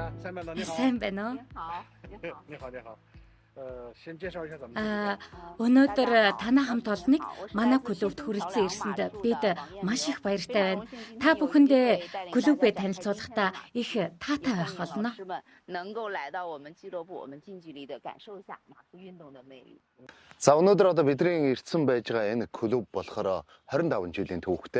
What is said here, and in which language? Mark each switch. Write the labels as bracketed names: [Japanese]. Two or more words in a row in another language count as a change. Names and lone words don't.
[Mongolian] сайн байна уу? [Chinese] 你好，你好。先介绍一下咱们。 [Mongolian] Өнөөдөр танай хамт олныг манай клубт хүрэлцэн ирсэнд бид маш их баяртай байна. Та бүхэндээ клубээ танилцуулахдаа их таатай байх болно. За өнөөдөр одоо бидний ирсэн байж байгаа энэ клуб болохоор 25 жилийн түүхтэй.